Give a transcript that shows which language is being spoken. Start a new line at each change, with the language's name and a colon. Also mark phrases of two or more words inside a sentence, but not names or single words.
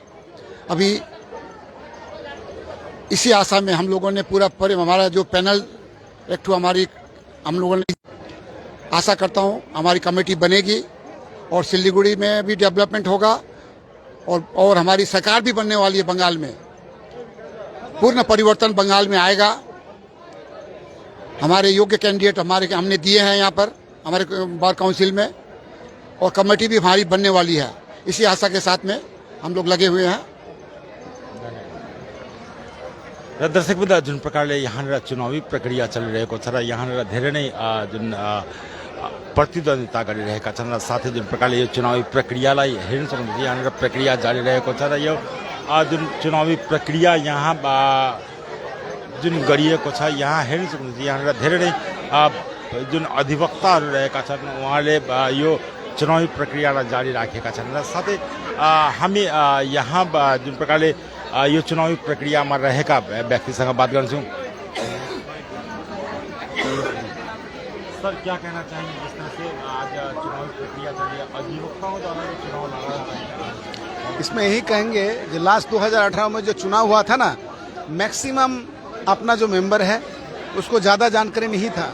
Hindi: अभी इसी आशा में हम लोगों ने हमारा जो पैनल एक हम लोगों ने आशा करता हूँ हमारी कमेटी बनेगी और सिलीगुड़ी में भी डेवलपमेंट होगा और हमारी सरकार भी बनने वाली है। बंगाल में पूर्ण परिवर्तन बंगाल में आएगा। हमारे योग्य कैंडिडेट हमने दिए हैं यहाँ पर हमारे
English: bar council
Hindi: में, और कमेटी भी हमारी बनने वाली है। इसी आशा के साथ में हम लोग लगे हुए हैं।
Nepali: र दर्शकवृन्द जुन प्रकारले यहाँनिर चुनावी प्रक्रिया चलिरहेको छ र यहाँनिर धेरै नै जुन प्रतिद्वन्दिता गरिरहेका छन् र साथै जुन प्रकारले यो चुनावी प्रक्रियालाई हेर्न सक्नुहुन्छ यहाँनिर प्रक्रिया जारी रहेको छ र यो जुन चुनावी प्रक्रिया यहाँ जुन गरिएको छ यहाँ हेर्न सक्नुहुन्छ यहाँनिर धेरै नै जुन अधिवक्ताहरू रहेका छन् उहाँले यो चुनावी प्रक्रियालाई जारी राखेका छन् र साथै हामी यहाँ जुन प्रकारले यो चुनावी प्रक्रियामा रहेका व्यक्तिसँग बात गर्छौँ।
Hindi: सर क्या कहना चाहेंगे जिस तरह से आज चुनावी प्रक्रिया चल रही है, अधिवक्ताओं द्वारा जो चुनाव लड़ा रहा है? इसमें यही कहेंगे जो लास्ट 2018 में जो चुनाव हुआ था ना, मैक्सिमम अपना जो मेंबर है उसको ज़्यादा जानकारी नहीं था।